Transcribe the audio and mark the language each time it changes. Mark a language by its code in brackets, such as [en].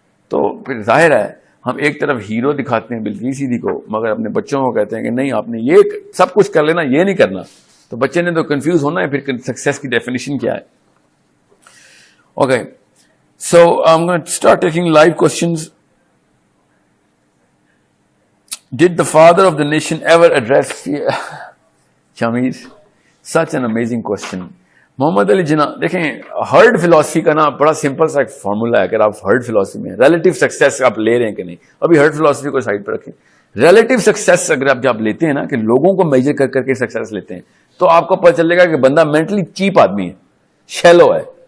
[ur] تو پھر ظاہر ہے ہم ایک طرف ہیرو دکھاتے ہیں بلقیس صدیقی کو, مگر اپنے بچوں کو کہتے ہیں کہ نہیں آپ نے یہ سب کچھ کر لینا, یہ نہیں کرنا. تو بچے نے تو کنفیوز ہونا ہے پھر سکسیس کی ڈیفینیشن کیا ہے. [en] Okay, so I am going to start taking live questions. Did the father of the nation ever address Shamiz? Such an amazing question. [ur] محمد علی جناح, دیکھیں ہرڈ فلاسفی کا نا بڑا سمپل سا فارمولا ہے. اگر آپ ہرڈ فلاسفی میں ریلیٹو سکسیس آپ لے رہے ہیں کہ نہیں, ابھی ہرڈ فلاسفی کو سائڈ پہ رکھیں. ریلیٹو سکسیس اگر آپ جب لیتے ہیں نا کہ لوگوں کو میجر کر کر کے سکسیس لیتے ہیں, تو آپ کو پتہ چلے گا کہ بندہ مینٹلی چیپ آدمی ہے, شیلو ہے.